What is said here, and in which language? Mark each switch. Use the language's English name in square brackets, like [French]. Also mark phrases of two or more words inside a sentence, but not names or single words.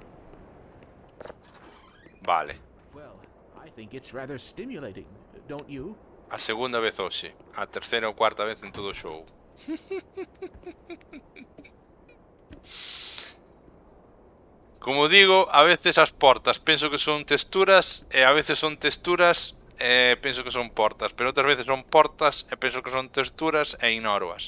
[Galician] Vale. [English] Well, I think it's rather stimulating, don't you? [Galician] A segunda vez hoxe. A terceira ou cuarta vez en todo o show. Como digo, a veces as portas penso que son texturas e a veces son texturas e penso que son portas, pero outras veces son portas e penso que son texturas e ignoroas.